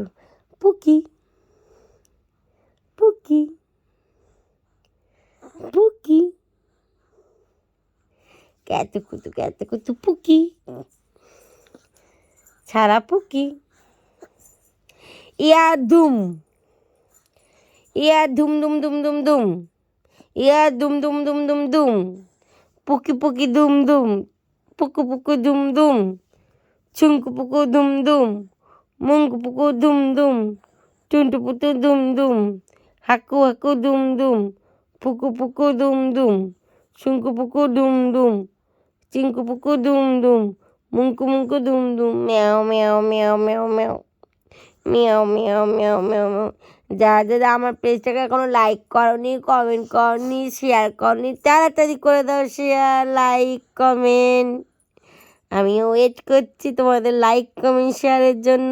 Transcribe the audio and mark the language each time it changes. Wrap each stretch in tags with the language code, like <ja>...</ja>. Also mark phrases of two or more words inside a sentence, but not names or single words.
<bn>পুকি, পুকি, পুকি, ক্যাট কুটু, ক্যাট কুটু, পুকি। ছাড়া পুকি। ইয়া ধুম, ইয়া ধুম ধুম ধুম ধুম ধুম, ইয়া ধুম ধুম ধুম ধুম ধুম, পুকি পুকি ধুম ধুম, পুকু পুকু ধুম ধুম, ছুঙ্কু পুকু ধুম ধুম, মুঙ্কু পুকু ধুম ধুম, টুন্টু পুটু ধুম ধুম, হাকু হাকু ধুম ধুম, পুকু পুকু ধুম ধুম, ছুঙ্কু পুকু ধুম ধুম, চিঙ্কু পুকু ধুম ধুম, মুঙ্কু মুঙ্কু ধুম ধুম, ম্যাও ম্যাও ম্যাও ম্যাও ম্যাও, মিয়াও মিয়াও মিয়াও মিয়াও মিয়াও। যারা যারা আমার পেজটাকে এখনো লাইক করনি, কমেন্ট করনি, শেয়ার করনি, তাড়াতাড়ি করে দাও</bn> <en>share, like, comment.</en> <bn>আমি ওয়েট করছি তোমাদের</bn> <en>like comment</en> <bn>শেয়ারের জন্য।</bn>